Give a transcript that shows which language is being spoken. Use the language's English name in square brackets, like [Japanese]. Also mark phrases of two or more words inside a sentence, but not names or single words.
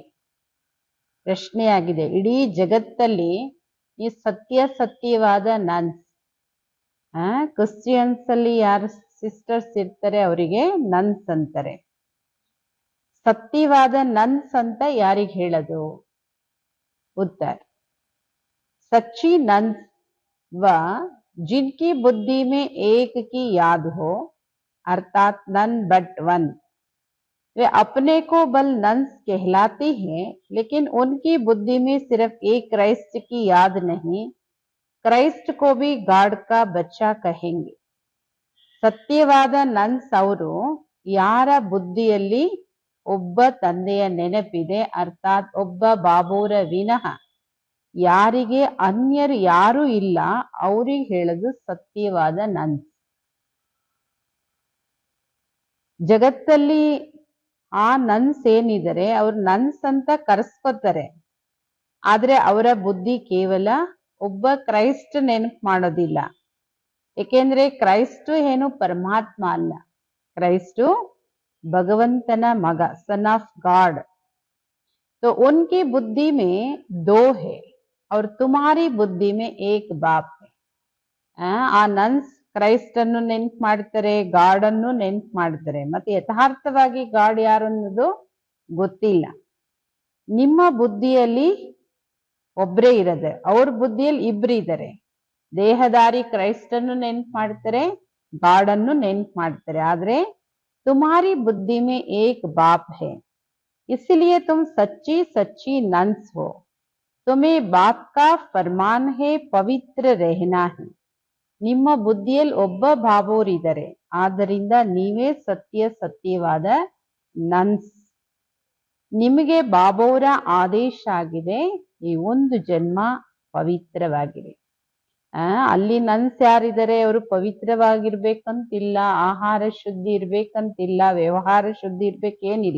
[Kannada] ಪ್ರಶ್ನೆಯಾಗಿದೆ, ಇಡೀ ಜಗತ್ತಲ್ಲಿ ಈ ಸತ್ಯವಾದ ನನ್ಸ್, ಕ್ರಿಶ್ಚಿಯನ್ಸ್ ಅಲ್ಲಿ ಯಾರು ಸಿಸ್ಟರ್ಸ್ ಇರ್ತಾರೆ ಅವರಿಗೆ ನನ್ಸ್ ಅಂತಾರೆ. ಸತ್ಯವಾದ ನನ್ಸ್ ಅಂತ ಯಾರಿಗೆ ಹೇಳೋದು? ಉತ್ತರ, [Hindi] सच्ची नन्स व जिनकी बुद्धि में एक की याद हो, अर्थात [English] none but one, [Hindi] वे अपने को बल नन्स कहलाती हैं, लेकिन उनकी बुद्धि में सिर्फ एक क्राइस्ट की याद नहीं, क्राइस्ट को भी गॉड का बच्चा कहेंगे. [Kannada] ಸತ್ಯವಾದ ನನ್ಸ್ ಅವರು ಯಾರ ಬುದ್ಧಿಯಲ್ಲಿ ಒಬ್ಬ ತಂದೆಯ ನೆನಪಿದೆ, ಅರ್ಥಾತ್ ಒಬ್ಬ ಬಾಬೋರ ವಿನಃ ಯಾರಿಗೆ ಅನ್ಯರು ಯಾರು ಇಲ್ಲ, ಅವ್ರಿಗೆ ಹೇಳೋದು ಸತ್ಯವಾದ ನನ್ಸ್. ಜಗತ್ತಲ್ಲಿ ಆ ನನ್ಸ್ ಏನಿದ್ದಾರೆ ಅವ್ರು ನನ್ಸ್ ಅಂತ ಕರೆಸ್ಕೊತಾರೆ, ಆದ್ರೆ ಅವರ ಬುದ್ಧಿ ಕೇವಲ ಒಬ್ಬ ಕ್ರೈಸ್ಟ್ ನೆನಪು ಮಾಡೋದಿಲ್ಲ. ಏಕೆಂದ್ರೆ ಕ್ರೈಸ್ಟು ಏನು ಪರಮಾತ್ಮ ಅಲ್ಲ, ಕ್ರೈಸ್ಟು ಭಗವಂತನ ಮಗ, [English] Son of God. [Hindi] तो उनकी बुद्धि में 2 है और तुम्हारी बुद्धि में एक बाप है. [Kannada] ಆ ನನ್ಸ್ ಕ್ರೈಸ್ಟ್ ಅನ್ನು ನೆನ್ಪು ಮಾಡ್ತಾರೆ, ಗಾಡ್ ಅನ್ನು ನೆನ್ಪು ಮಾಡ್ತಾರೆ, ಮತ್ತೆ ಯಥಾರ್ಥವಾಗಿ ಗಾಡ್ ಯಾರು ಅನ್ನೋದು ಗೊತ್ತಿಲ್ಲ. ನಿಮ್ಮ ಬುದ್ಧಿಯಲ್ಲಿ ಒಬ್ರೇ ಇರದೆ, ಅವ್ರ ಬುದ್ಧಿಯಲ್ಲಿ ಇಬ್ರು ಇದ್ದಾರೆ. ದೇಹದಾರಿ ಕ್ರೈಸ್ಟ್ ಅನ್ನು ನೆನ್ಪು ಮಾಡ್ತಾರೆ, ಗಾಡ್ ಅನ್ನು ನೆನ್ಪು ಮಾಡ್ತಾರೆ, ಆದ್ರೆ [Hindi] तुम्हारी बुद्धि में एक बाप है, इसलिए तुम सच्ची सच्ची नन्स हो. तुम्हें बाप का फरमान है पवित्र रहना है. [Kannada] ನಿಮ್ಮ ಬುದ್ಧಿಯಲ್ಲಿ ಒಬ್ಬ ಬಾಬೋರಿದ್ದಾರೆ, ಆದ್ದರಿಂದ ನೀವೇ ಸತ್ಯವಾದ ನನ್ಸ್. ನಿಮಗೆ ಬಾಬೋರ ಆದೇಶ ಆಗಿದೆ, ಈ ಒಂದು ಜನ್ಮ ಪವಿತ್ರವಾಗಿದೆ. ಅಲ್ಲಿ ನನ್ಸ್ ಯಾರಿದ್ದಾರೆ ಅವರು ಪವಿತ್ರವಾಗಿರ್ಬೇಕಂತಿಲ್ಲ, ಆಹಾರ ಶುದ್ಧಿ ಇರ್ಬೇಕಂತಿಲ್ಲ, ವ್ಯವಹಾರ ಶುದ್ಧಿ ಇರ್ಬೇಕೇನಿಲ್ಲ.